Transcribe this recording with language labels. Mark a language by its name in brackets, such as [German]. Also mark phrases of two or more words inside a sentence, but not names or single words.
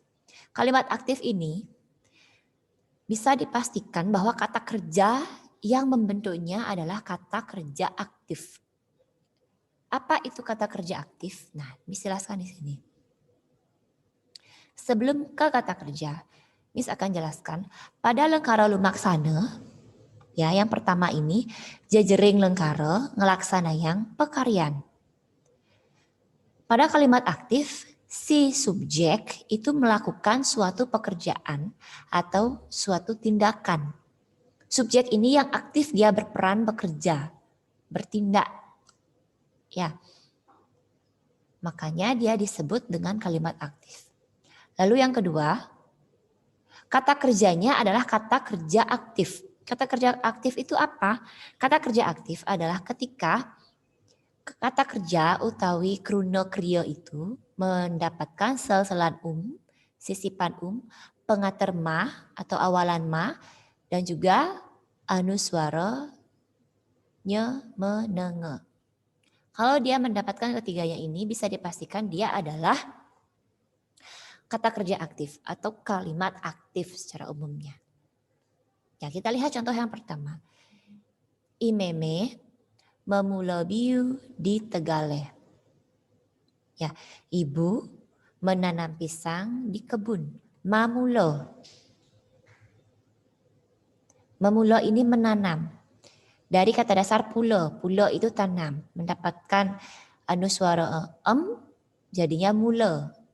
[Indonesian] Kalimat aktif ini bisa dipastikan bahwa kata kerja yang membentuknya adalah kata kerja aktif. Apa itu kata kerja aktif? Nah, dijelaskan di sini. Sebelum ke kata kerja, Miss akan jelaskan pada [Balinese] lengkara lumaksana, [Indonesian] ya yang pertama ini [Balinese] jejering lengkara ngelaksana [Indonesian] yang pekaryan. Pada kalimat aktif, si subjek itu melakukan suatu pekerjaan atau suatu tindakan. Subjek ini yang aktif dia berperan bekerja, bertindak. Ya. Makanya dia disebut dengan kalimat aktif. Lalu yang kedua, kata kerjanya adalah kata kerja aktif. Kata kerja aktif itu apa? Kata kerja aktif adalah ketika kata kerja [Balinese] utawi kruna kriya [Indonesian] itu mendapatkan sel-selan sisipan pengater ma atau awalan ma, dan juga [Balinese] anuswara nye menenge. [Indonesian] Kalau dia mendapatkan ketiganya ini bisa dipastikan dia adalah kata kerja aktif atau kalimat aktif secara umumnya. Ya, kita lihat contoh yang pertama. [Balinese] Imeme memula biu di Tegale. [Indonesian] Ya, ibu menanam pisang di kebun. [Balinese] Mamulo. Memulo [Indonesian] ini menanam. Dari kata dasar pulo. Pulo itu tanam. Mendapatkan anuswara jadinya mula.